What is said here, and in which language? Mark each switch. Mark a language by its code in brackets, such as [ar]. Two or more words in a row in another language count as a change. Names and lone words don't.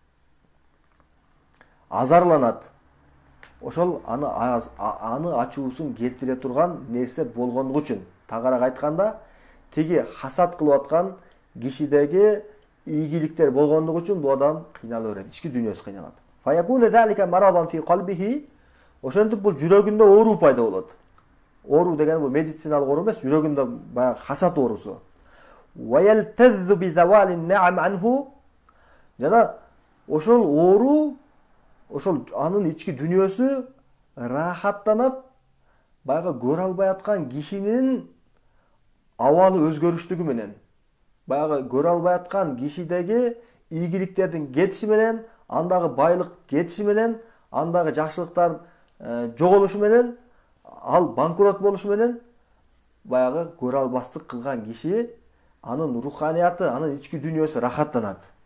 [ky] Азарланат. Ошол аны ачуусун келтире турган нерсе болгондугу үчүн, тагыраак айтканда, тиги хасат кылып аткан кишидеги ийгиликтер болгондугу үчүн бул адам кыйнала берет, ички дүйнөсү кыйналат. [ar] فيكون ذلك مرضا في قلبه, [ky] ошентип бул жүрөгүндө оору пайда болот. Оору деген бул медициналык оору эмес, жүрөгүндө баягы хасат оорусу. [ar] ويلتذ بزوال النعم عنه, [ky] жана ошол оору, ошол анын ички дүйнөсү рахаттанат, баягы көрө албай аткан кишинин абалы өзгөрүштүгү менен. Баягы көрө албай аткан кишидеги ийгиликтердин кетиши менен, андагы байлык кетиши менен, андагы жакшылыктар жоголушу менен, ал банкрот болушу менен баягы көрө албастык кылган киши анын руханияты, анын ички дүйнөсү рахаттанат.